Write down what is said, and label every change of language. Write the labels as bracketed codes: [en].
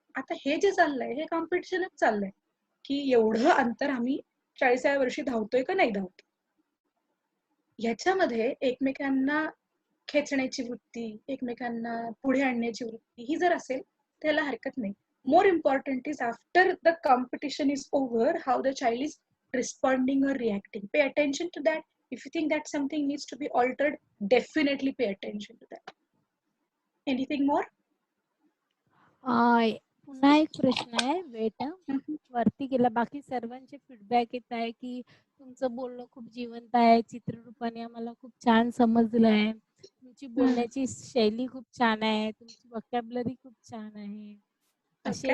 [mr] आता हे जे चाललंय हे कॉम्पिटिशनच चाललंय की एवढं अंतर आम्ही 40व्या वर्षी धावतोय का नाही धावतो. ह्याच्यामध्ये एकमेकांना खेचण्याची वृत्ती एकमेकांना पुढे आणण्याची वृत्ती ही जर असेल त्याला हरकत नाही. [en] More important is after the competition is over, how the child is responding or reacting. Pay attention to that. If you think that something needs to be altered, definitely pay attention to that. Anything more? [mr] पुन्हा एक प्रश्न आहे weight हम्म. वरती गेला. बाकी सर्वांचे feedback येत आहे की तुमचं बोलणं खूप जिवंत आहे, चित्ररूपाने आम्हाला खूप छान समजलं आहे, तुमची बोलण्याची शैली खूप छान आहे, तुमची वोकॅब्युलरी खूप छान आहे, असे